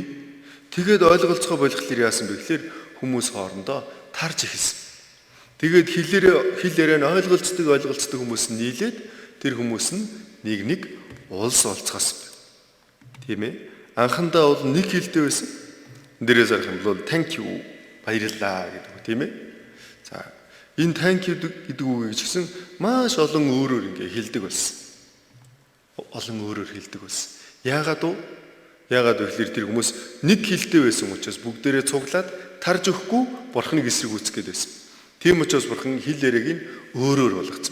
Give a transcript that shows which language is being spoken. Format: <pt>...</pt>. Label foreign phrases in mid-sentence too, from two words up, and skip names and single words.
<mn>Тэгээд ойлголцгоо болохлээр яасан бэ гэхээр хүмүүс хоорондоо тарж ихсэн. Тэгээд хэл яриа нь ойлголцдог хүмүүс нь нийлээд тэр хүмүүс нь нэг улс олцгоосон байна. Тийм ээ. Анхандаа бол нэг хэлтэй байсан. Дээрээс арах юм бол</mn> <en>thank you</en> <mn>баярлалаа гэдэг үг тийм ээ. За энэ</mn> <en>thank you</en> <mn>гэдэг үгийг ч гэсэн маш олон өөрөөр ингээ хэлдэг байсан. Олон өөрөөр хэлдэг байсан. Яагаад гэвэл тэр хүмүүс нэг хэлтэй байсан учраас бүгдээрээ цуглаад тарж өгөхгүй бурхныг эсрэг үүсгэх гээд байсан. Тийм учраас бурхан хэл яриаг нь өөрөөр болгоцсон.</mn>